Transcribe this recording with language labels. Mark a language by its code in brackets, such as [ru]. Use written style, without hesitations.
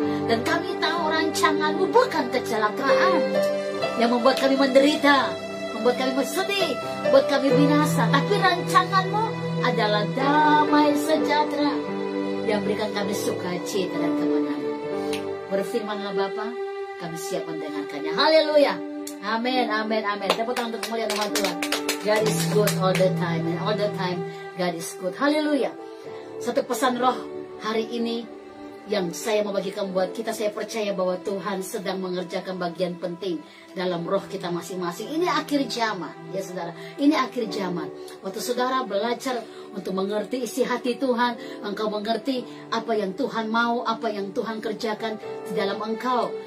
[id] Dan kami tahu rancangan-Mu bukan kecelakaan yang membuat kami menderita, membuat kami bersedih, membuat kami binasa. Tapi rancangan-Mu adalah damai sejahtera yang berikan kami sukacita dan kemenangan. Berfirmanlah Bapa, kami siap mendengarkannya. Haleluya. Amin, amin, amin. Tepuk tangan untuk kemuliaan nama Tuhan. [en] God is good all the time, and all the time God is good. [id] Haleluya. Satu pesan roh hari ini yang saya mau bagikan buat kita, saya percaya bahwa Tuhan sedang mengerjakan bagian penting dalam roh kita masing-masing. Ini akhir zaman, ya saudara. Ini akhir zaman. Waktu saudara belajar untuk mengerti isi hati Tuhan, engkau mengerti apa yang Tuhan mau, apa yang Tuhan kerjakan di dalam engkau.